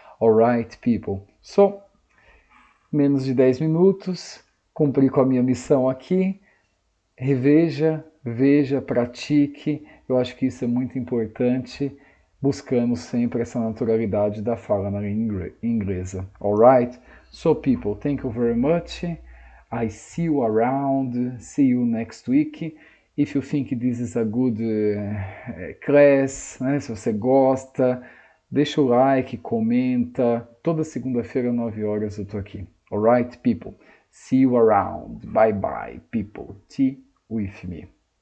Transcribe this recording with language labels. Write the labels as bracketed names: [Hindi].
[English] Alright, people. So, [Portuguese] menos de 10 minutos, cumpri com a minha missão aqui. Reveja, veja, pratique. Eu acho que isso é muito importante, buscando sempre essa naturalidade da fala na língua inglesa. [English] Alright? So people, thank you very much. I see you around. See you next week. If you think this is a good class, né? [Portuguese] Se você gosta, deixa o like, comenta. Toda segunda-feira, 9 horas, eu tô aqui. [English] Alright, people? See you around. Bye bye, people. Tea with me.